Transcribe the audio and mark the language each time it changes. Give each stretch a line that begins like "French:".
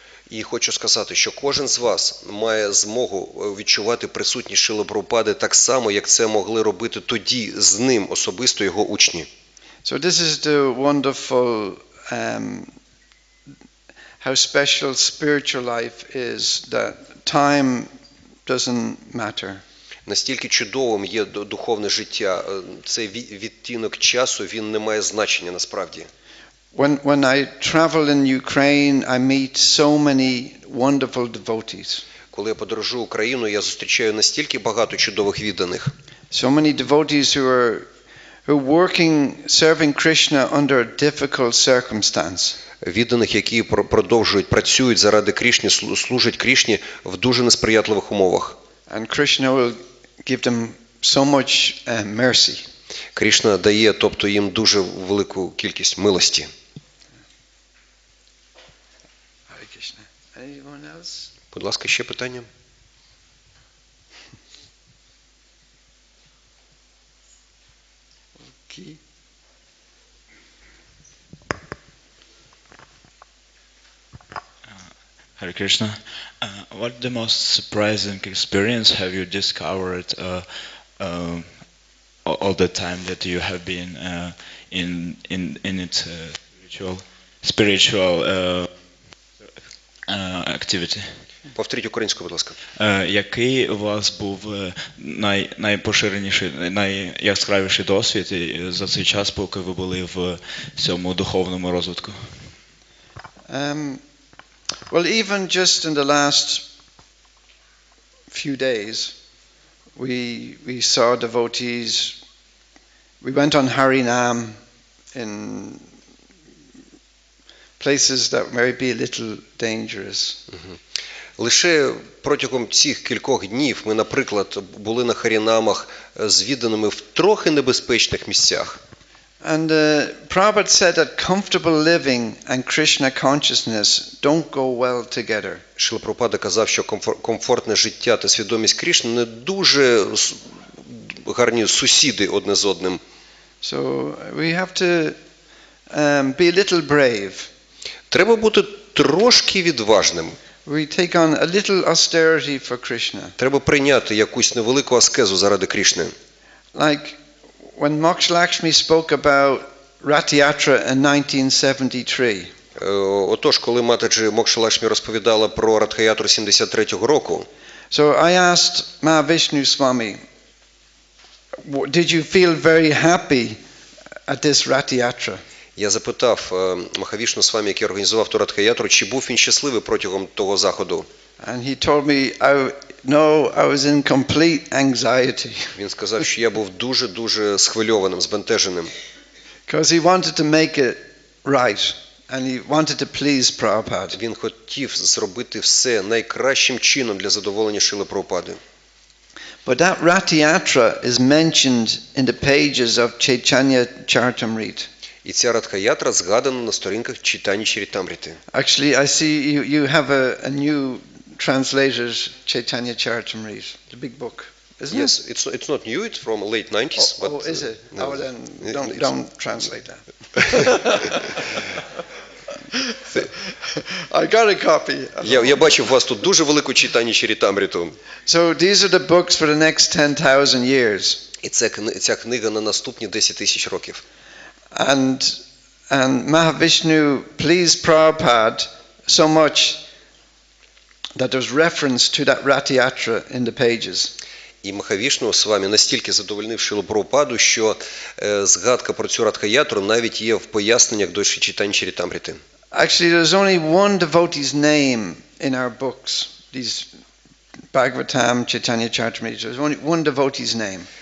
Ukrainian: І хочу сказати, що кожен з вас має змогу відчувати присутність Шрили Прабхупади так само, як це могли робити тоді з ним особисто його учні.
English: So this is the wonderful how special spiritual life is, that time doesn't matter.
Ukrainian: Настільки чудовим є духовне життя, цей відтінок часу, він не має значення насправді.
English: When I travel in Ukraine, I meet so many wonderful devotees.
Ukrainian: Коли я подорожую Україну, я зустрічаю настільки багато чудових відданих.
English: So many devotees who are working, serving Krishna under difficult circumstances.
Ukrainian: Відданих, які працюють заради Крішни, служать Крішні в дуже несприятливих умовах.
English: And Krishna will give them so much mercy.
Ukrainian: Крішна дає, тобто їм дуже велику кількість милості.
English: Anyone else?
Ukrainian: Будь ласка, ще питання?
English: Okay. Hare Krishna. What the most surprising experience have you discovered all the time that you have been in its spiritual activity?
Ukrainian: Повторіть українською, будь ласка. Який у вас був найпоширеніший, найяскравіший досвід за цей час, поки ви були в цьому духовному розвитку?
English: Well, even just in the last few days, we saw devotees. We went on Harinam in places that may be a little dangerous.
Ukrainian: Лише протягом цих кількох днів ми, наприклад, були на Харінамах з відданими в трохи небезпечних місцях.
English: And Prabhupada said that comfortable living and Krishna consciousness don't go well together.
Ukrainian: Шрила Прабхупада казав, що комфортне життя та свідомість Крішни не дуже гарні сусіди одне з одним.
English: So we have to be a little brave.
Ukrainian: Треба бути трошки відважним.
English: We take on a little austerity for Krishna.
Ukrainian: Треба прийняти якусь невелику аскезу заради Крішни.
English: Like when Mokша Lakshmі spoke about Rath Yatra in 1973.
Ukrainian: Отож, коли матаджі Мокша Лакшмі розповідала про Радхаятру 73-го року.
English: So I asked Mahavishnu Swami, did you feel very happy at this Rath Yatra?
Ukrainian: Я запитав Махавішну Свамі, який організував ту Радха-ятру, чи був він щасливий протягом того заходу.
English: And he told me, no, I was in complete anxiety.
Ukrainian: Він сказав, що я був дуже схвильованим, збентеженим.
English: Because he wanted to make it right. And he wanted to please Prabhupada.
Ukrainian: Він хотів зробити все найкращим чином для задоволення Шрили Прабхупади.
English: But that Rath Yatra is mentioned in the pages of Chaitanya Charitamrita.
Ukrainian: І ця Радха-ятра згадана на сторінках Чайтані Чарітамріти.
English: Actually, I see you have a new translated Chaitanya Charitamrita, the big book, isn't Yes, it? it's not new, it's from late 90s. Oh, is it? No, Oh, then don't translate that. I got a copy.
Ukrainian: Я бачив у вас тут дуже велику Чайтані Чарітамріту.
English: So these are the books for the next 10,000 years.
Ukrainian: І ця книга на наступні 10 тисяч років.
English: And Mahavishnu pleased Prabhupada so much that there's reference to that Rath Yatra in the pages.
Ukrainian: І Махавішну Свамі настільки задовольнив Шрилу Прабхупаду, що згадка про цю Радха-ятру навіть є в поясненнях до Чайтані Чарітамріти.
English: Actually, there's only one devotee's name in our books, these Bhagavatam, Chaitanya Charitamrita. There's only one devotee's name.